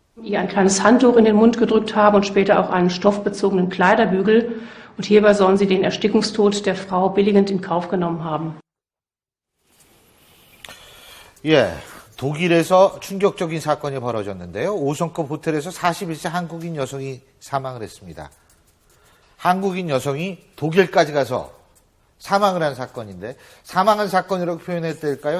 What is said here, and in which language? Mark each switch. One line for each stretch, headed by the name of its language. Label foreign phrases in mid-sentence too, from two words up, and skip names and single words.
German: ihr ein kleines Handtuch in den Mund gedrückt haben und später auch einen stoffbezogenen Kleiderbügel. Und hierbei sollen sie den Erstickungstod der Frau billigend in Kauf genommen haben.
Korean: 예, 독일에서 충격적인 사건이 벌어졌는데요. 5성급 호텔에서 41세 한국인 여성이 사망을 했습니다. 한국인 여성이 독일까지 가서 사망을 한 사건인데 사망한 사건이라고 표현해야 될까요?